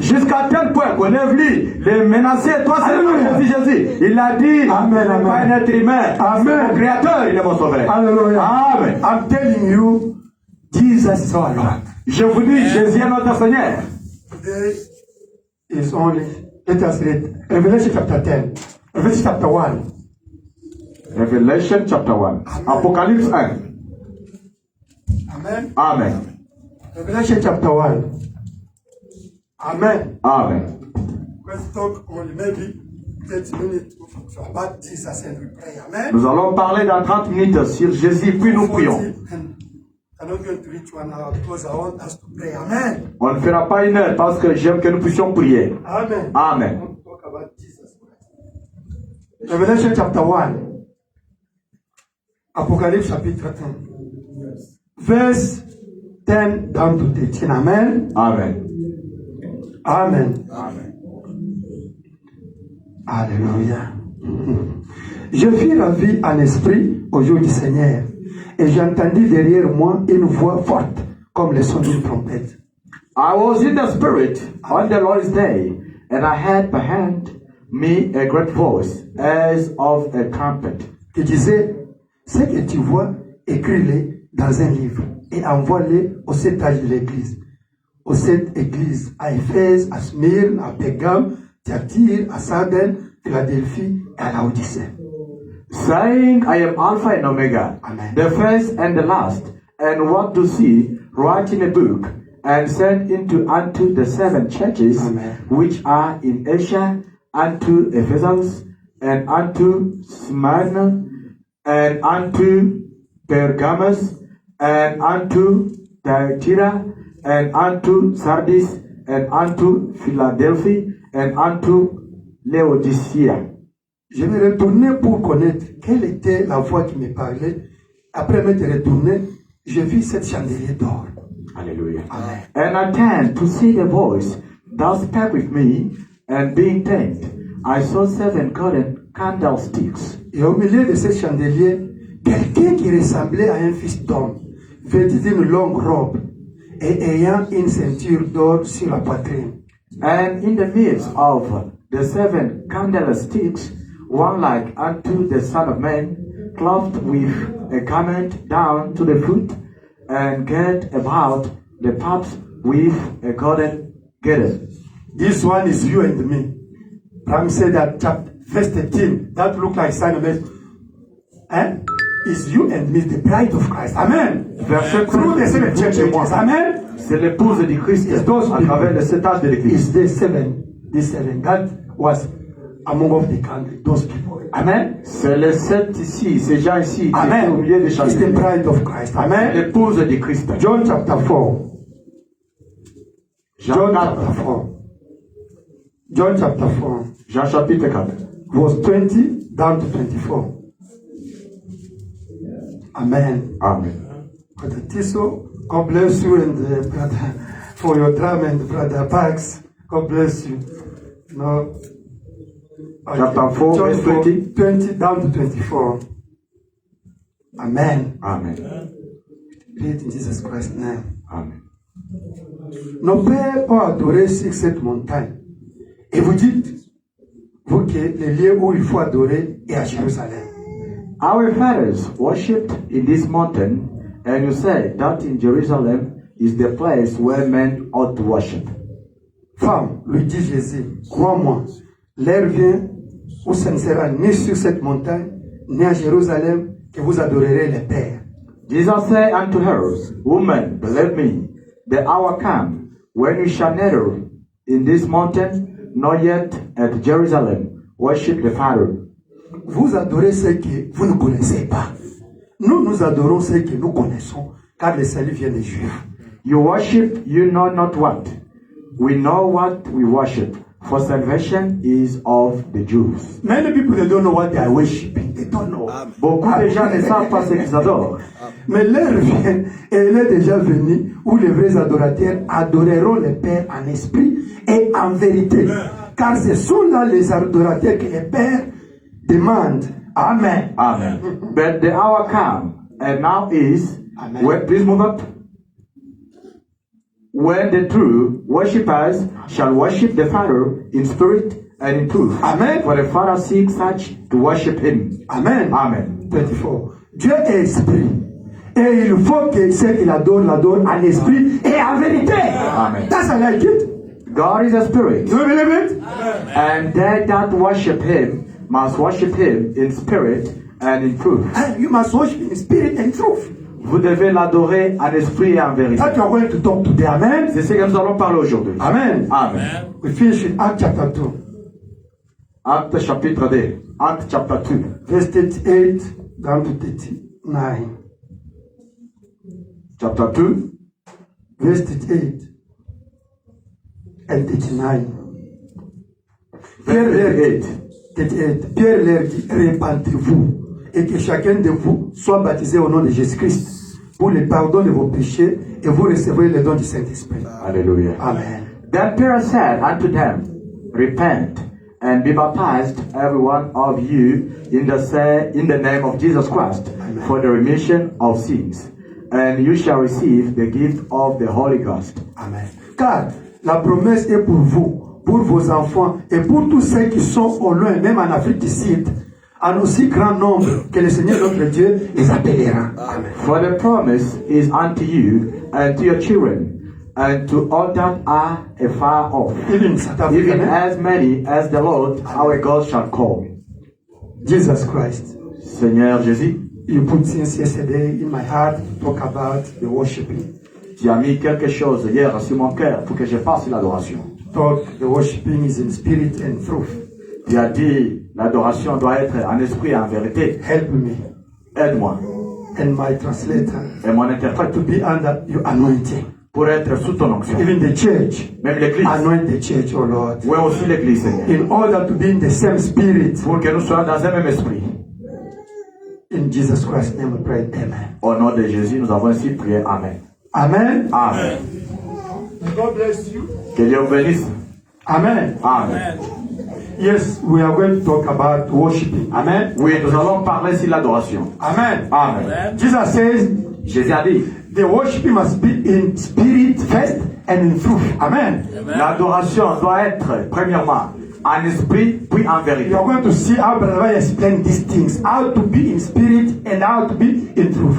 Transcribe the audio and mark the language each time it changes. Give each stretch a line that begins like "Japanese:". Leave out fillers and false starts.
French: Jusqu'à tel point qu'on est venu les menacer, toi c'est Jésus. Il a dit, Amen, il n'est pas un être humain. Amen. Mon créateur, il est mon sauveur. Hallelujah. Amen.
English: I'm telling you, Jesus is our Lord.
French: Je vous dis, Jésus est notre Seigneur.
English: Today is only, let us read Revelation chapter 10, Revelation chapter 1. Revelation chapter 1.
French: Apocalypse 1.
English: Amen. Amen. Revelation chapter 1. Amen. Amen. Let's talk only maybe 30 minutes about Jesus and we pray. Amen.
French: Nous allons parler dans 30 minutes sur Jésus, puis nous prions.
English: I'm not going to reach 1 hour because I want us to pray. Amen.
French: On ne fera pas une heure parce que j'aime que nous puissions prier. Amen. Amen.
English: I want to talk about Jesus Christ. Revelation chapter 1.
French: Apocalypse chapitre 10.
English: Verse 10 down to 13. Amen. Amen. Amen. Amen.
French: Alléluia. Je fus ravi en esprit au jour du Seigneur, et j'entendis derrière moi une voix forte, comme le son d'une trompette.
English: I was in the spirit on the Lord's day, and I heard behind me a great voice as of a trumpet.
French: Qui disait, ce que tu vois, écris-le dans un livre et envoie-le aux 7 âges de l'Église. Aux 7 églises, à Éphèse, à Smyrne, à Pérgame, Thyatire, à Sardaigne, Philadelphie et à Laodicée.
English: Saying, I am Alpha and Omega, Amen. the first and the last, and what to see, write in a book, and send unto the 7 churches, Amen. which are in Asia, unto Ephesus, and unto Smyrna, and unto Pergamos, and unto Thyatira, and unto Sardis, and unto Philadelphia, and unto Laodicea.
French: Je me retournais pour connaître quelle était la voix qui me parlait. Après m'être retourné, je vis 7 chandeliers d'or. Hallelujah. Amen.
English: And I turned to see the voice that spake with me, and being turned, I saw 7 golden candlesticks.
French: Et au milieu de ces chandeliers, quelqu'un qui ressemblait à un fils d'homme, vêtu d'une longue robe et ayant une ceinture d'or sur la poitrine.
English: And in the midst of the 7 candlesticks, one like unto the Son of Man, clothed with a garment down to the foot, and girt about the paps with a golden girdle. This one is you and me. Ram said that chapter, verse 13, that look like Son of Man. Is you and me, the bride of Christ. Amen.
French: Verset
English: Through the 7 churches. Amen.
French: C'est l'épouse du Christ
English: It's those
French: à travers les 7 âges de l'Église.
English: It's the 7. That was among of the country, those people. Amen.
French: C'est les 7 ici, ces gens ici qui étaient Amen. au milieu des
English: It's the
French: chandeliers.
English: bride of Christ. Amen.
French: L'épouse du Christ.
English: John chapter 4. John
French: Jean
English: chapter 4. John chapter 4.
French: Jean chapitre 4.
English: Verse 20 down to 24. Amen. Amen. Brother Tiso, God bless you, and brother for your drum, and brother Pax, God bless you. No. Chapter 4, John verse 20. 20 down to 24. Amen. Amen. Read in Jesus Christ's name. Amen.
French: Nos pères ont adoré sur cette montagne. Et vous dites, vous, que le lieu où il faut adorer est à Jérusalem.
English: Our fathers worshipped in this mountain, and you say that in Jerusalem is the place where men ought to worship.
French: Femme, lui dit Jésus, crois-moi, l'heure vient où ce ne sera ni sur cette montagne, ni à Jérusalem que vous adorerez le Père.
English: Jesus said unto her, Woman, believe me, the hour come when you shall neither in this mountain nor yet at Jerusalem worship the Father.
French: Vous adorez ce que vous ne connaissez pas. Nous adorons ce que nous connaissons, car le salut vient des Juifs.
English: You worship, you know not what. We know what we worship, for salvation is of the Jews. Many people, they don't know what they are worshiping. They don't know.
French: Beaucoup de gens ne savent pas ce qu'ils adorent. Mais l'heure vient, et elle est déjà venue, où les vrais adorateurs adoreront le Père en esprit et en vérité. Car ce sont là les adorateurs que le Père demande. Amen. Amen.
English: But the hour come, and now is, Amen. when, please move up, when the true worshippers shall worship the Father in spirit and in truth. Amen. For the Father seeks such to worship Him. Amen. Amen.
French: 24. Dieu est esprit. Et il faut que ceux qui l'adorent en esprit et en vérité. Amen.
English: That's how I like it. God is a spirit, Do you believe it? and they that worship Him must worship Him in spirit and in truth. And you must worship in spirit and truth.
French: Vous devez l'adorer en esprit et en vérité.
English: That you are going to talk today. Amen.
French: C'est ce que nous allons parler aujourd'hui. Amen. Amen.
English: We finish with Acts chapter 2.
French: Acte chapitre 2. Acte chapter 2.
English: Verse 38 down to 39. Chapter 2. Verse 38 and 39.
French: Pierre leur dit, 38. Pierre leur dit, répandez-vous et que chacun de vous soit baptisé au nom de Jésus-Christ pour le pardon de vos péchés et vous recevrez le don du Saint-Esprit. Hallelujah. Amen.
English: Then Peter said unto them, Repent and be baptized, every one of you, in the name of Jesus Christ, Amen. for the remission of sins, and you shall receive the gift of the Holy Ghost. Amen.
French: Car la promesse est pour vous, pour vos enfants et pour tous ceux qui sont au loin, même en Afrique du Sud, en aussi grand nombre que le Seigneur notre Dieu les appellera. Amen.
English: For the promise is unto you and to your children, and to all that are afar off, Even South Africa, even amen. as many as the Lord our God shall call. Jesus Christ.
French: Seigneur Jésus,
English: You put things yesterday in my heart to talk about the worshiping.
French: tu as mis quelque chose hier sur mon cœur pour que je fasse l'adoration.
English: Talk the worshiping is in spirit and truth.
French: Tu as dit, l'adoration doit être en esprit et en vérité.
English: Help me
French: Aide-moi
English: and my translator
French: et mon interprète
English: to be under your anointing.
French: pour être sous ton onction.
English: Even the church,
French: Même l'église,
English: anoint the church, oh Lord,
French: oui aussi l'église, Seigneur.
English: in order to be in the same spirit.
French: Pour que nous soyons dans un même esprit.
English: In Jesus Christ's name we pray, amen.
French: Au nom de Jésus, nous avons ainsi prié. Amen. Amen. Amen.
English: God bless you.
French: Que Dieu vous bénisse. Amen. Amen.
English: Yes, we are going to talk about worshiping. Amen.
French: Oui, nous allons parler sur l'adoration. Amen. Amen.
English: Jesus says,
French: Jésus a dit,
English: the worshiping must be in spirit first and in truth. Amen.
French: l'adoration doit être premièrement en esprit puis en vérité.
English: You are going to see how Brother explain these things, how to be in spirit and how to be in truth.